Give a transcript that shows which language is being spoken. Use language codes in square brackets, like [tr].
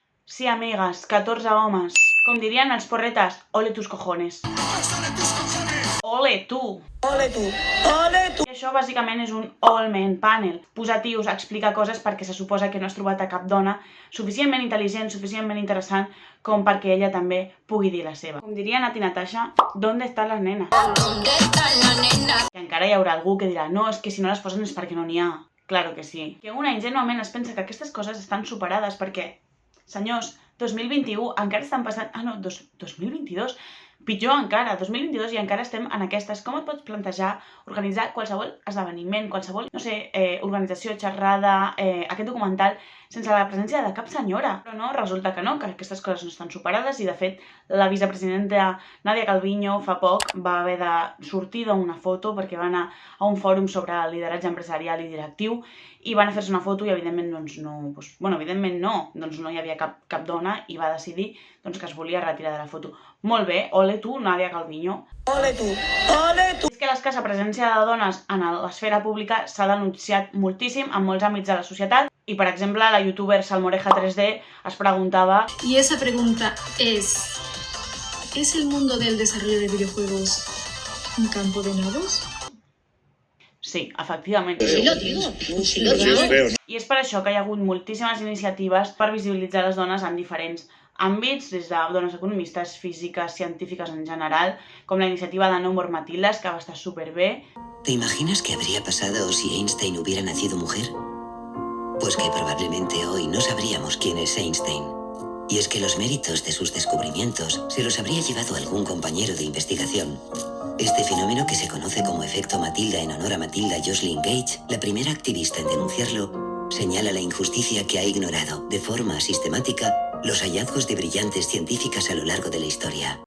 [ca] Sí, amigues, 14 homes. Com dirien els porretes, [es] ole tus cojones. Ole tu! [ca] Ole tu! Ole tu! I això bàsicament és un Allmen Panel. Posar tios a explicar coses perquè se suposa que no has trobat a cap dona suficientment intel·ligent, suficientment interessant com perquè ella també pugui dir la seva. Com diria Nati Natasha, [es] ¿dónde están las nenas? ¿Dónde están las nenas? [ca] Que encara hi haurà algú que dirà, no, és que si no les posen és perquè no n'hi ha. [es] Claro que sí. [ca] Que una ingenuament es pensa que aquestes coses estan superades perquè, senyors, 2021 encara estan passant... 2022... Pitjor encara, 2022 i encara estem en aquestes. Com et pots plantejar organitzar qualsevol esdeveniment, qualsevol, no sé, organització, xerrada, aquest documental, sense la presència de cap senyora? Però no, resulta que no, que aquestes coses no estan superades i de fet la vicepresidenta Nadia Calviño fa poc va haver de sortir d'una foto perquè va anar a un fòrum sobre lideratge empresarial i directiu i van a fer-se una foto i evidentment doncs no, doncs no hi havia cap dona i va decidir doncs, que es volia retirar de la foto. Molt bé, [es] ole tu, Nadia Calviño. Ole tu, ole tu! [ca] És que l'escassa presència de dones en l'esfera pública s'ha denunciat moltíssim en molts àmbits de la societat i, per exemple, la youtuber Salmoreja 3D es preguntava... [es] Y esa pregunta ¿es el mundo del desarrollo de videojuegos un campo de nados? Sí, efectivament. Sí lo digo. [ca] I és per això que hi ha hagut moltíssimes iniciatives per visibilitzar les dones en diferents àmbits, des de dones economistes, físiques, científiques en general, com la iniciativa de No More Matildes, que va estar superbé. [es] ¿Te imaginas qué habría pasado si Einstein hubiera nacido mujer? Pues que probablemente hoy no sabríamos quién es Einstein. Y es que los méritos de sus descubrimientos se los habría llevado algún compañero de investigación. Este fenómeno, que se conoce como efecto Matilda en honor a Matilda Joslyn Gage, la primera activista en denunciarlo, señala la injusticia que ha ignorado de forma sistemática los hallazgos de brillantes científicas a lo largo de la historia.